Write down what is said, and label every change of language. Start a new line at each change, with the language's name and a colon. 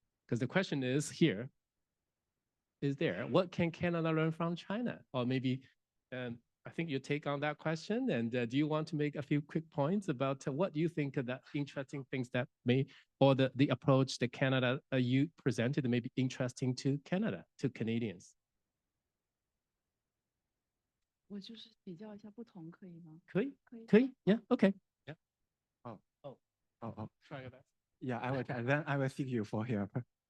English: Because the question is here, is there, what can Canada learn from China? Or maybe, I think you take on that question, and do you want to make a few quick points about what do you think of the interesting things that may, or the approach that Canada you presented may be interesting to Canada, to Canadians?
Chinese: 我就是比较一下不同，可以吗？可以
English: ，Yeah, okay. Yeah. Oh. Try your best. Yeah, I will. Then I will seek you for help.